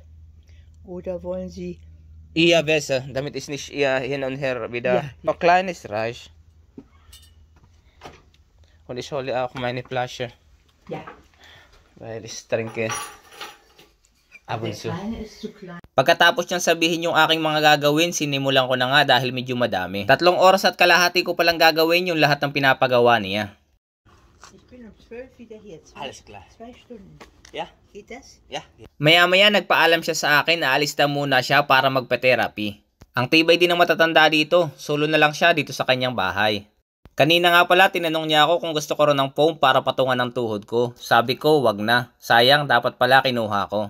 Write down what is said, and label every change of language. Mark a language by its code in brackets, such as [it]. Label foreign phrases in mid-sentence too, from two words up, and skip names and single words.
[de] Oder wollen Sie... Ja, besser, damit ich nicht eher hin und her wieder. Ja. Noch kleines reicht. Und ich hole auch meine Flasche, Ja, weil ich trinke ab und der zu. Kleine ist zu klein. [tl] Pagkatapos niyang sabihin yung aking mga gagawin, sinimulan ko na nga dahil medyo madami. 3 oras at kalahati ko palang gagawin yung lahat ng pinapagawa niya. [de] Ich bin um 12 wieder hier. Alles klar. 2 Stunden. Ja? Geht das? Ja. [tl] Maya-maya nagpaalam siya sa akin na alis na muna siya para magpa-therapy. Ang tibay din ng matatanda dito, solo na lang siya dito sa kanyang bahay. Kanina nga pala tinanong niya ako kung gusto ko rin ng foam para patungan ng tuhod ko. Sabi ko wag na, sayang dapat pala kinuha ko.